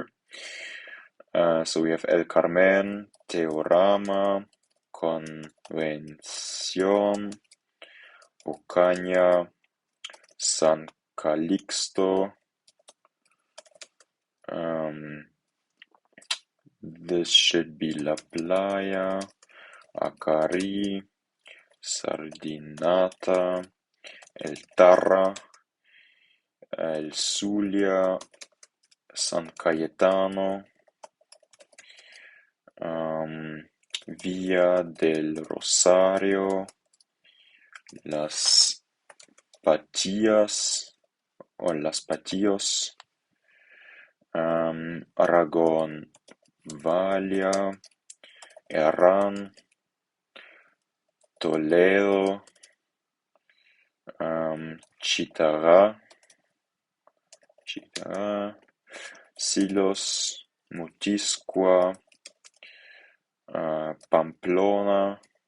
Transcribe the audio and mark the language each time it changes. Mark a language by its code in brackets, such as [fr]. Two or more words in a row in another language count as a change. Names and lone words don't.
[en] So we have El Carmen, Teorama, Convención, Ocaña, San Calixto, This should be La Playa, Acari, Sardinata, El Tarra, El Zulia, San Cayetano, Villa del Rosario, Las Patillas o Las Patillos, Aragón, Valia, Herrán, Toledo, Chitará, Silos, Mutiscua, Pamplona,